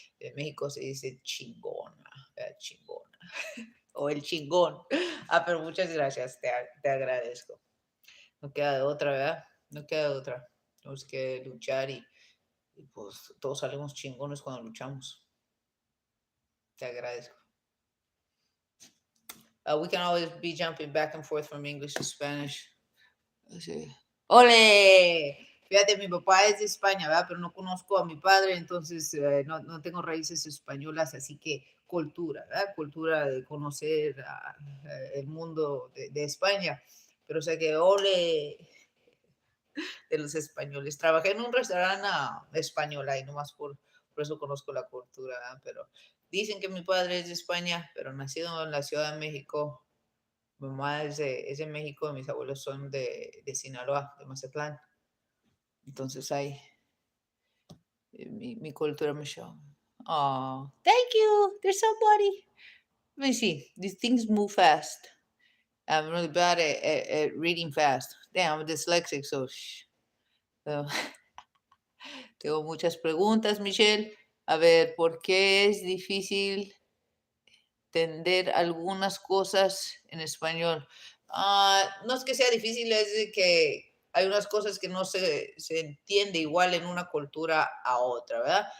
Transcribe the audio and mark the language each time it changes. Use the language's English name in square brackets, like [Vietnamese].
[Spanish] En México se dice chingona, chingona. O el chingón. Pero muchas gracias, te agradezco. No queda de otra, ¿verdad? No queda de otra. Tenemos que luchar y Y pues todos salimos chingones cuando luchamos. Te agradezco. [English] We can always be jumping back and forth from English to Spanish. [Spanish] Sí. ¡Ole! Fíjate, mi papá es de España, ¿verdad? Pero no conozco a mi padre, entonces no tengo raíces españolas, así que cultura, ¿verdad? Cultura de conocer el mundo de España. Pero sé que ole de los españoles. Trabajé en un restaurante español ahí, nomás por eso conozco la cultura, ¿verdad? Pero dicen que mi padre es de España, pero nacido en la Ciudad de México. Mi mamá es de México, mis abuelos son de Sinaloa, de Mazatlán. Entonces hay mi cultura me show. [English] Oh, thank you. There's somebody. Let me see. These things move fast. I'm really bad at reading fast. Damn, I'm dyslexic, so shh. So, [Spanish] tengo muchas preguntas, Michelle. A ver, ¿por qué es difícil entender algunas cosas en español? No es que sea difícil, es de que hay unas cosas que no se entiende igual en una cultura a otra, ¿verdad?